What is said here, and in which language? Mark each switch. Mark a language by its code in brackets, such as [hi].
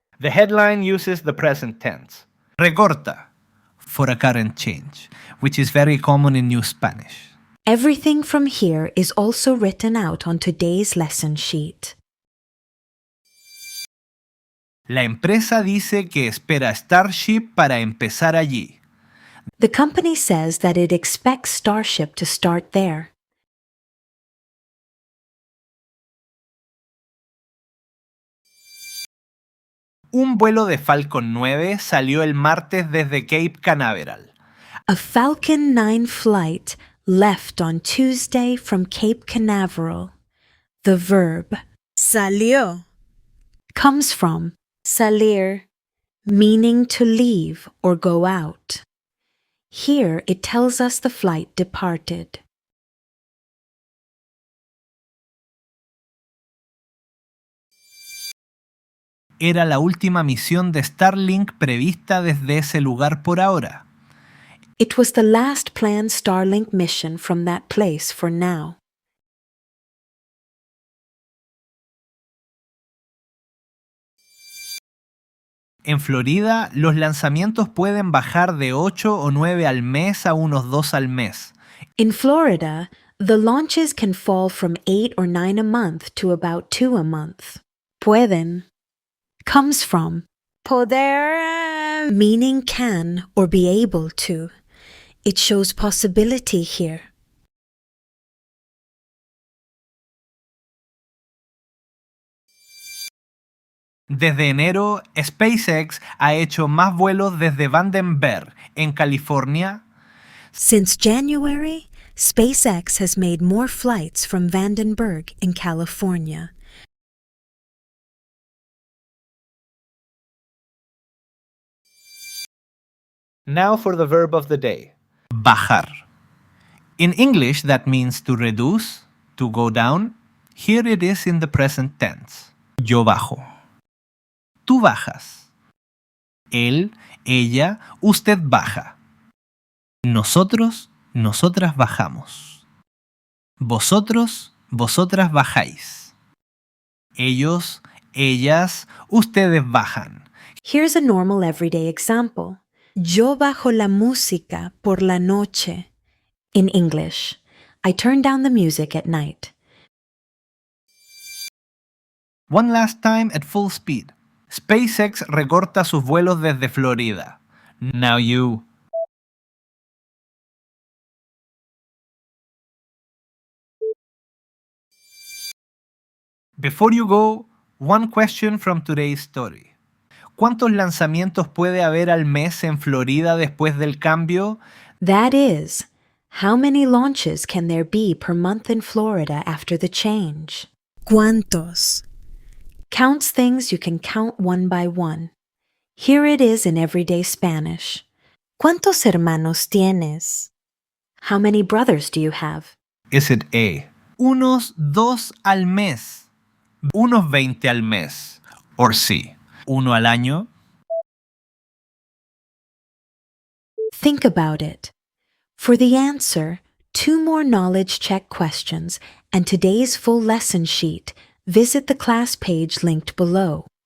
[en] The headline uses the present tense, recorta, for a current change, which is very common in New Spanish. Everything from here is also written out on today's lesson sheet. [es] La empresa dice que espera Starship para empezar allí. [en] The company says that it expects Starship to start there. [es] Un vuelo de Falcon 9 salió el martes desde Cape Canaveral. [en] A Falcon 9 flight left on Tuesday from Cape Canaveral. The verb salió comes from salir, meaning to leave or go out. Here it tells us the flight departed. [es] Era la última misión de Starlink prevista desde ese lugar por ahora. [en] It was the last planned Starlink mission from that place for now. [es] En Florida, los lanzamientos pueden bajar de 8 o 9 al mes a unos 2 al mes. [en] In Florida, the launches can fall from 8 or 9 a month to about 2 a month. Pueden comes from poder, meaning can or be able to. It shows possibility here. [es] Desde enero, SpaceX ha hecho más vuelos desde Vandenberg, en California. [en] Since January, SpaceX has made more flights from Vandenberg in California. Now for the verb of the day. Bajar. In English, that means to reduce, to go down. Here it is in the present tense. [es] Yo bajo. Tú bajas. Él, ella, usted baja. Nosotros, nosotras bajamos. Vosotros, vosotras bajáis. Ellos, ellas, ustedes bajan. [en] Here's a normal everyday example. [es] Yo bajo la música por la noche. [en] In English, I turn down the music at night. One last time at full speed. [es] SpaceX recorta sus vuelos desde Florida. [en] Now you... Before you go, one question from today's story. [es] ¿Cuántos lanzamientos puede haber al mes en Florida después del cambio? [en] That is, how many launches can there be per month in Florida after the change? ¿Cuántos? Counts things you can count one by one. Here it is in everyday Spanish. [es] ¿Cuántos hermanos tienes? [en] How many brothers do you have? Is it A? [es] Unos 2 al mes. Unos 20 al mes. [en] Or C? [es] Uno al año. [en] Think about it. For the answer, 2 more knowledge check questions and today's full lesson sheet, visit the class page linked below.